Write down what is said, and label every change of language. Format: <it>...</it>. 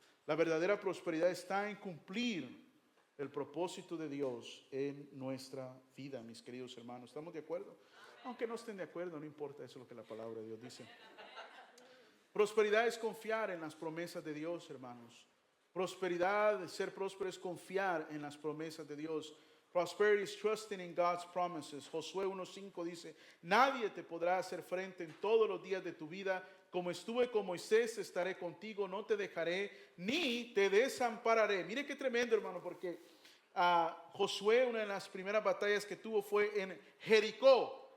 <es>La verdadera prosperidad está en cumplir el propósito de Dios en nuestra vida, mis queridos hermanos. ¿Estamos de acuerdo? Aunque no estén de acuerdo, no importa, eso es lo que la palabra de Dios dice. Prosperidad es confiar en las promesas de Dios, hermanos. Prosperidad, ser próspero, es confiar en las promesas de Dios.</es> <en>Prosperity is trusting in God's promises.</en> <es>Josué 1:5 dice, nadie te podrá hacer frente en todos los días de tu vida. Como estuve con Moisés, estaré contigo, no te dejaré ni te desampararé. Mire qué tremendo, hermano, porque Josué, una de las primeras batallas que tuvo fue en Jericó.</es>